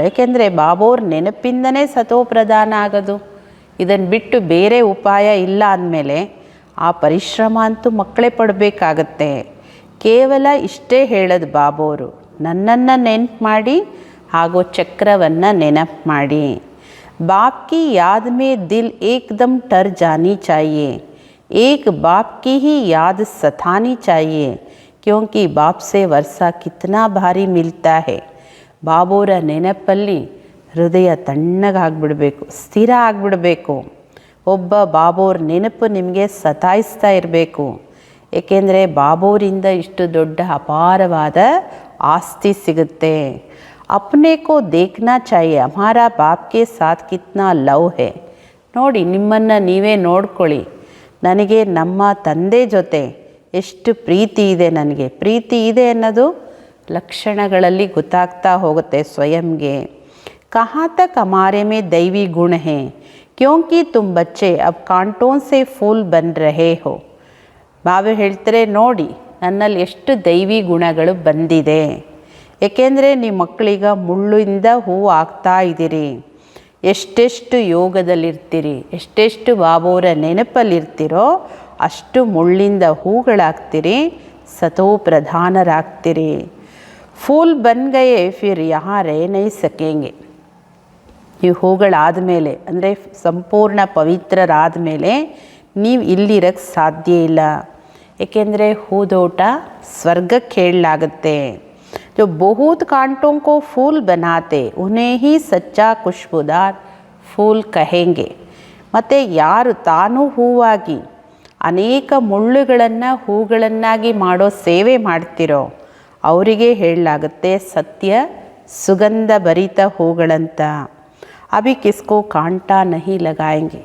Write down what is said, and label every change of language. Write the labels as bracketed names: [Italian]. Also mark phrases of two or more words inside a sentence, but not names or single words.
[Kannada] ಏಕೆಂದರೆ ಬಾಬೋರ್ ನೆನಪಿಂದನೇ ಸತೋ ಪ್ರಧಾನ ಆಗೋದು. ಇದನ್ನು ಬಿಟ್ಟು ಬೇರೆ ಉಪಾಯ ಇಲ್ಲ ಅಂದಮೇಲೆ ಆ ಪರಿಶ್ರಮ ಅಂತೂ ಮಕ್ಕಳೇ ಪಡಬೇಕಾಗತ್ತೆ. ಕೇವಲ ಇಷ್ಟೇ ಹೇಳೋದು ಬಾಬೋರು, ನನ್ನನ್ನು ನೆನಪು ಮಾಡಿ ಹಾಗೂ ಚಕ್ರವನ್ನು ನೆನಪು ಮಾಡಿ. [Hindi] बाप की याद में दिल एकदम टर जानी चाहिए. एक बाप की ही याद सतानी चाहिए, क्योंकि बाप से वर्षा कितना भारी मिलता है. [Kannada] ಬಾಬೋರ ನೆನಪಲ್ಲಿ ಹೃದಯ ತಣ್ಣಗಾಗ್ಬಿಡಬೇಕು, ಸ್ಥಿರ ಆಗಿಬಿಡಬೇಕು. ಒಬ್ಬ ಬಾಬೋರ್ ನೆನಪು ನಿಮಗೆ ಸತಾಯಿಸ್ತಾ ಇರಬೇಕು. ಏಕೆಂದರೆ ಬಾಬೋರಿಂದ ಇಷ್ಟು ದೊಡ್ಡ ಅಪಾರವಾದ ಆಸ್ತಿ ಸಿಗುತ್ತೆ. [Hindi] अपने को देखना चाहिए हमारा बाप के साथ कितना लव है. [Kannada] ನೋಡಿ, ನಿಮ್ಮನ್ನು ನೀವೇ ನೋಡ್ಕೊಳ್ಳಿ, ನನಗೆ ನಮ್ಮ ತಂದೆ ಜೊತೆ ಎಷ್ಟು ಪ್ರೀತಿ ಇದೆ, ನನಗೆ ಪ್ರೀತಿ ಇದೆ ಅನ್ನೋದು ಲಕ್ಷಣಗಳಲ್ಲಿ ಗೊತ್ತಾಗ್ತಾ ಹೋಗುತ್ತೆ ಸ್ವಯಂಗೆ. [Hindi] कहाँ तक हमारे में दैवी गुण है, क्योंकि तुम बच्चे अब कांटों से फूल बन रहे हो. [Kannada] ಬಾಬಾ ಹೇಳ್ತಾರೆ, ನೋಡಿ ನನ್ನಲ್ಲಿ ಎಷ್ಟು ದೈವಿ ಗುಣಗಳು ಬಂದಿದೆ. ಏಕೆಂದರೆ ನೀವು ಮಕ್ಕಳೀಗ ಮುಳ್ಳಿಂದ ಹೂವು ಆಗ್ತಾ ಇದ್ದೀರಿ. ಎಷ್ಟೆಷ್ಟು ಯೋಗದಲ್ಲಿರ್ತೀರಿ, ಎಷ್ಟೆಷ್ಟು ಬಾಬೋರ ನೆನಪಲ್ಲಿರ್ತೀರೋ ಅಷ್ಟು ಮುಳ್ಳಿಂದ ಹೂಗಳಾಗ್ತೀರಿ. ಸತೋ ಪ್ರಧಾನರಾಗ್ತೀರಿ. [Hindi] फूल बन गये फिर यहाँ रह नहीं सकेंगे. [Kannada] ನೀವು ಹೂಗಳಾದ ಮೇಲೆ ಅಂದರೆ ಸಂಪೂರ್ಣ ಪವಿತ್ರರಾದ ಮೇಲೆ ನೀವು ಇಲ್ಲಿರಕ್ಕೆ ಸಾಧ್ಯ ಇಲ್ಲ. ಏಕೆಂದರೆ ಹೂದೋಟ ಸ್ವರ್ಗಕ್ಕೆ ಹೇಳಲಾಗುತ್ತೆ. [Hindi] जो बहुत कांटों को फूल बनाते उन्हें ही सच्चा खुशबूदार फूल कहेंगे. [Kannada] ಮತ್ತು ಯಾರು ತಾನು ಹೂವಾಗಿ ಅನೇಕ ಮುಳ್ಳುಗಳನ್ನು ಹೂಗಳನ್ನಾಗಿ ಮಾಡೋ ಸೇವೆ ಮಾಡ್ತಿರೋ ಅವರಿಗೆ ಹೇಳಲಾಗುತ್ತೆ ಸತ್ಯ ಸುಗಂಧ ಭರಿತ ಹೂಗಳಂತ. [Hindi] अभी किसको कांटा नहीं लगायेंगे.